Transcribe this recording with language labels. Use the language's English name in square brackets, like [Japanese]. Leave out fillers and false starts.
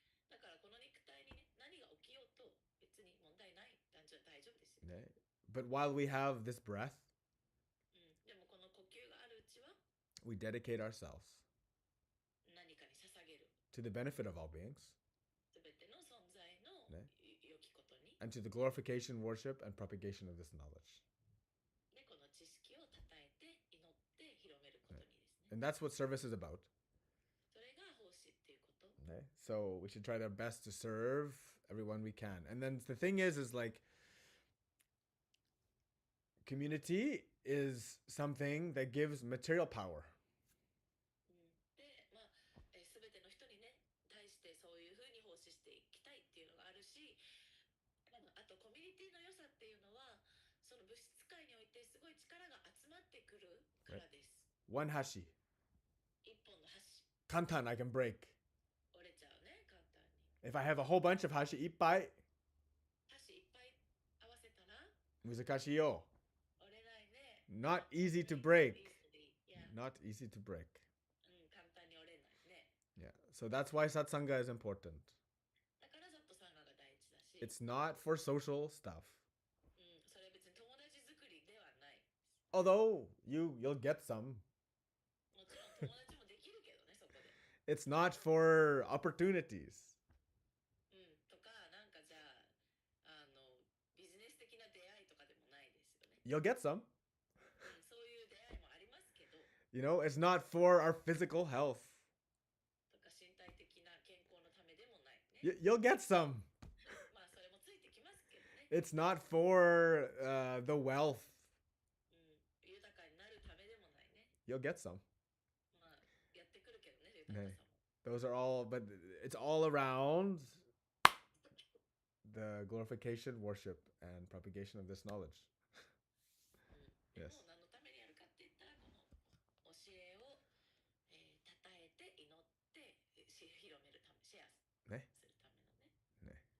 [Japanese] だからこの肉体にね何が起きようと別に問題ない大丈夫ですよ。 [English] But while we have this breath, [Japanese] でもこの呼吸があるうちは [English] we dedicate ourselves [Japanese] 何かに捧げる [English] to the benefit of all beings [Japanese] すべての存在のね良きことに、 [English] and to the glorification, worship, and propagation of this knowledge. [Japanese] でこの知識を称えて祈って広めることにですね。 [English] And that's what service is about. [Japanese] それが奉仕っていうこと。 [English] So we should try our best to serve everyone we can. And then the thing is like community is something that gives material power. [Japanese] で、まあ、すべての人にね対してそういうふうに奉仕していきたいっていうのがあるし、あとコミュニティの良さっていうのはその物質界においてすごい力が集まってくるからです。 [English] One hashi. [Japanese] 一本の箸 Kantan [English] I can break. [Japanese] 折れちゃうね簡単に。 [English] If I have a whole bunch of [Japanese] hashi ippai, 箸いっぱい合わせたら muzakashi yo. 折れないね。 [English] Not easy to break. Yeah. Not easy to break. [Japanese] 簡単に折れないね。 [English] Yeah. So that's why Satsangha is important. [Japanese] だからザットサンガが大事だし、 [English] It's not for social stuff. [Japanese] それ別に友達作りではない。 [English] Although you'll get some. [Japanese] もちろん友達もできるけどねそこで。 [English] It's not for opportunities. [Japanese] とかなんかじゃあビジネス的な出会いとかでもないですよね。 [English] You'll get some. [Japanese] そういう出会いもありますけど、 [English] It's not for our physical health. [Japanese] とか身体的な健康のためでもないね。 [English] You'll get some. [Japanese] まあそれもついてきますけどね。 [English] It's not for the wealth. [Japanese] 豊かになるためでもないね。 [English] You'll get some. [Japanese] まあやってくるけどね豊かさも。 [English] Those are all, but it's all around the glorification, worship, and propagation of this knowledge. [Japanese] でも [English] Yes. [Japanese] 何のためにやるかって言ったらこの教えを称えて祈って広めるためシェアするためのね。